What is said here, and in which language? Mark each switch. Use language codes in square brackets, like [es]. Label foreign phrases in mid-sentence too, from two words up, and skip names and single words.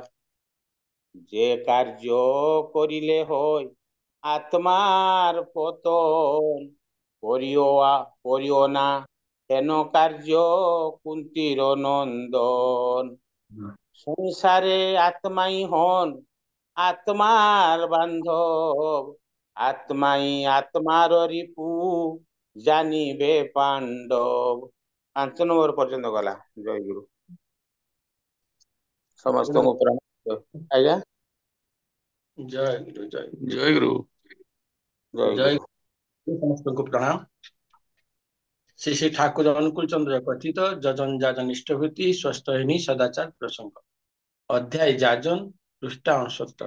[bn] যে কার্য করিলে হয় আত্মার পতন, করিও না কেন কার্য কুন্তির নন্দন। সংসারে আত্মাই হন আত্মার বান্ধব, আত্মাই আত্মার রিপু জানিবে পাণ্ডব। 5 নম্বর পর্যন্ত গলা। জয় গুরু। [or] ସମସ୍ତଙ୍କୁ ପ୍ରଣାମ। ଆଜ୍ଞା ଜୟ ଗୁରୁ ଜୟ ଗୁରୁ ଜୟ ଗୁରୁ। ଜୟ ଜୟ ଗୁରୁ। ଗୁରୁ ସମସ୍ତଙ୍କୁ ପ୍ରଣାମ। ଶ୍ରୀ ଶ୍ରୀ ଠାକୁର ଅନୁକୂଳ ଚନ୍ଦ୍ର କଥିତ ଯଜନ ଯାଜନ ଇଷ୍ଟଭୂତି ସ୍ୱସ୍ତହିନୀ ସଦାଚାର ପ୍ରସଙ୍ଗ ଅଧ୍ୟାୟ ଯାଜନ ପୃଷ୍ଠା 69।